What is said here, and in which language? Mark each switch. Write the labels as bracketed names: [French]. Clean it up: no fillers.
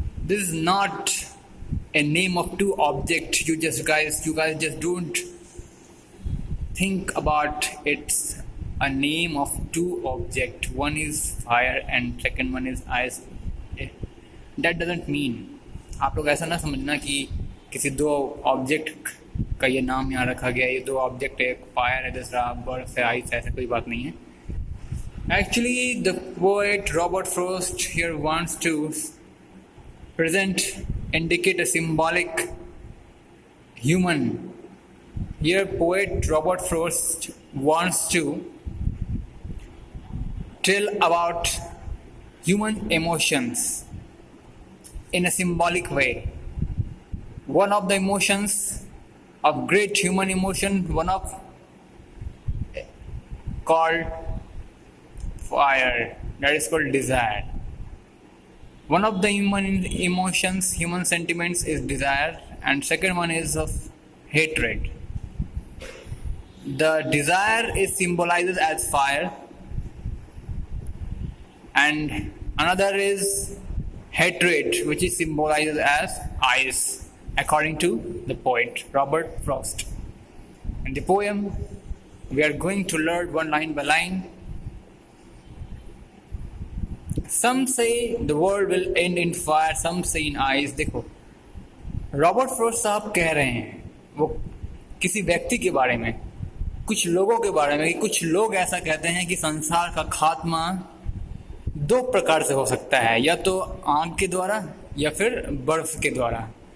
[English] This is not a name of two objects. You guys just don't think about it's a name of two objects. One is fire and second one is ice. [Hindi] That doesn't mean, आप लोग ऐसा ना समझना कि किसी दो object का ये नाम यहाँ रखा गया. ये 2 ऑब्जेक्ट है, एक फायर है, दूसरा बर्फ है, आइस. [English] ऐसा कोई बात नहीं है. Actually the poet Robert Frost here wants to present, indicate a symbolic human. Here poet Robert Frost wants to tell about human emotions in a symbolic way. One of the emotions of great human emotion, one of called fire, that is called desire. One of the human emotions, human sentiments is desire, and second one is of hatred. The desire is symbolized as fire, and another is hatred, which is symbolized as ice, according to the poet Robert Frost. In the poem, we are going to learn one line by line. Some say the world will end in fire, some say in ice. [Hindi] देखो, Robert Frost साहब कह रहे हैं वो किसी व्यक्ति के बारे में, कुछ लोगों के बारे में, कि कुछ लोग ऐसा कहते हैं कि संसार का खात्मा 2 प्रकार से हो सकता है, या तो आग के द्वारा या फिर बर्फ के द्वारा.